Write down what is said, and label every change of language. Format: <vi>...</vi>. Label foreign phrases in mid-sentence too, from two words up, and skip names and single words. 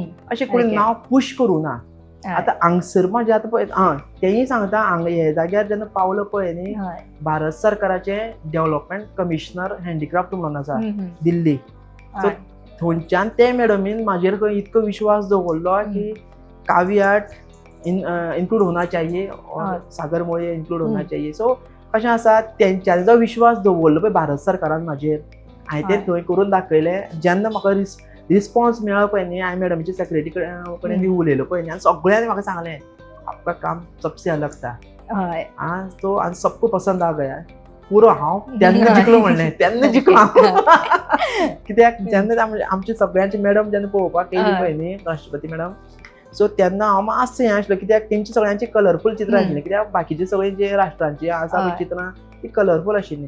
<kok>अशें कोणी नांव पुश करूं ना. आतां हांगसर म्हाजें आतां पळय, तेंय सांगता, हे जाग्यार जेन्ना पावलो पळय न्ही, भारत सरकाराचें</kok> <en>development commissioner handicraft</en> <kok>म्हणून आसा दिल्ली. सो थंयच्यान ते मॅडमीन म्हाजेर इतको विश्वास दवरलो की</kok> <hi>कावी आर्ट इन्क्लूड होना चाहिए,</hi> <kok>सागर मोळये</kok> <hi>इन्क्लूड होना चाहिए.</hi> <kok>सो कशें आसा, तेंच्यांनी जो विश्वास दवरलो पळय भारत सरकारान म्हाजेर, हांवें तें थंय करून दाखयलें. जेन्ना म्हाका रिस्पॉन्स मेळ्ळो पळय न्ही, हांवें मॅडमीच्या सेक्रेटरी कडेन बी उलयलो पळय न्ही, आनी सगळ्यांनी म्हाका सांगलें,</kok> <hi>आपका काम सबसे अलग था. तो आनी सबको पसंद आ गया.</hi> <kok>पुरो हांव तेन्ना जिखलो म्हणलें, तेन्ना जिखलो. कित्याक जेन्ना आमचे सगळ्यांचे मॅडम जेन्ना पळोवपाक येयली पळय न्ही, राष्ट्रपती मॅडम, सो तेन्ना हांव मातशें हें आशिल्लो, कित्याक तेंची सगळ्यांची कलरफूल चित्रां आशिल्लीं. कित्याक बाकीची सगळीं जे राष्ट्रांची आसा पळय चित्रां, ती कलरफूल आशिल्लीं.</kok>